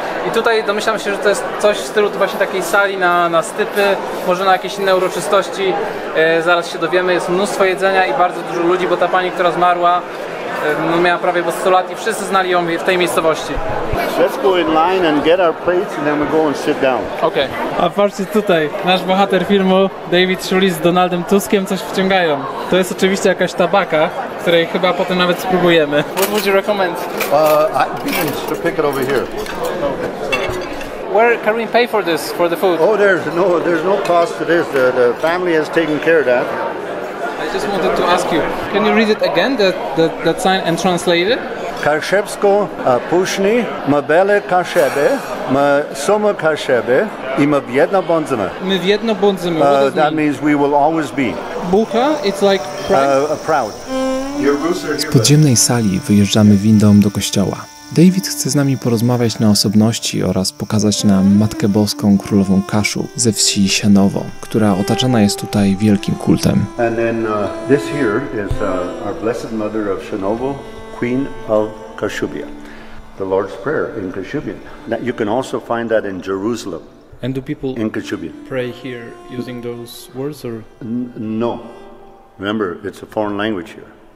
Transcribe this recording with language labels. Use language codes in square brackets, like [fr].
[pl] I tutaj domyślam się, że to jest coś w stylu właśnie takiej sali na stypy, może na jakieś inne uroczystości. Zaraz się dowiemy, jest mnóstwo jedzenia i bardzo dużo ludzi, bo ta pani, która zmarła, miała prawie 100 lat i wszyscy znali ją w tej miejscowości. [en] Let's go in line and get our plates and then we go and sit down. [pl] Okej. A patrzcie tutaj, nasz bohater filmu, David Shuli z Donaldem Tuskiem coś wciągają. To jest oczywiście jakaś tabaka, której chyba potem nawet spróbujemy. [en] What would you recommend? Beans to pick it over here. Where can we pay for this, for the food? Oh, there's no cost to this. The family has taken care of that. I just wanted to ask you, can you read it again, that sign, and translate it? [csb] Kaszebsko puszni, ma bele kaszeby, ma suma kaszeby i ma biedna bądzymy. My w jedno bądzymy. [en] What does That mean? means we will always be Bucha, it's like pride. proud. [pl] Z podziemnej sali wyjeżdżamy windą do kościoła. David chce z nami porozmawiać na osobności oraz pokazać nam Matkę Boską Królową Kaszub ze wsi Sianowo, która otaczana jest tutaj wielkim kultem. [en] And then this here is our Blessed Mother of Shanovo, Queen of Kashubia, the Lord's Prayer in Kashubian. Now, you can also find that in Jerusalem, And do people in Kashubian. pray here using those words or? No, remember it's a foreign language here.